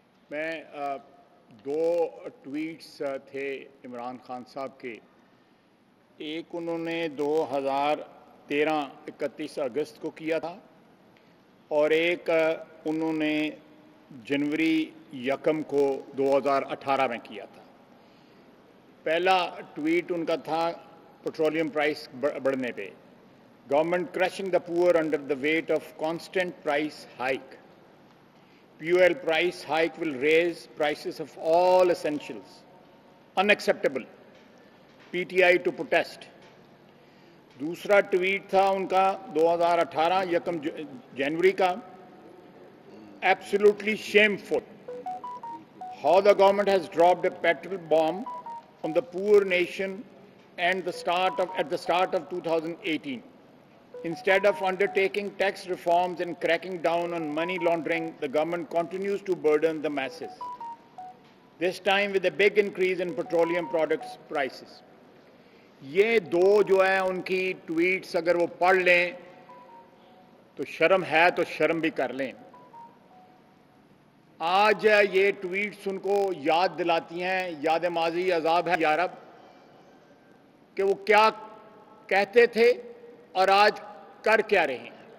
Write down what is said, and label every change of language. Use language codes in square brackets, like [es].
[hi] मैं दो ट्वीट्स थे इमरान खान साहब के। एक उन्होंने 2013 31 अगस्त को किया था और एक उन्होंने जनवरी 1 को 2018 में किया था। पहला ट्वीट उनका था पेट्रोलियम प्राइस बढ़ने पे, [en] Government crushing the poor under the weight of constant price hike. Fuel price hike will raise prices of all essentials. Unacceptable. PTI to protest. [hi] दूसरा ट्वीट था उनका 2018 1 जनवरी का, [en] Absolutely shameful. How the government has dropped a petrol bomb on the poor nation and at the start of 2018. Instead of undertaking tax reforms and cracking down on money laundering, the government continues to burden the masses, this time with a big increase in petroleum products prices. [hi] ये दो जो है उनकी tweets अगर वो पढ़ लें तो शर्म है तो शर्म भी कर लें। आज ये ट्वीट्स उनको याद दिलाती हैं, याद माजी अजाब है यारब, कि वो क्या कहते थे और आज कर क्या रहे हैं।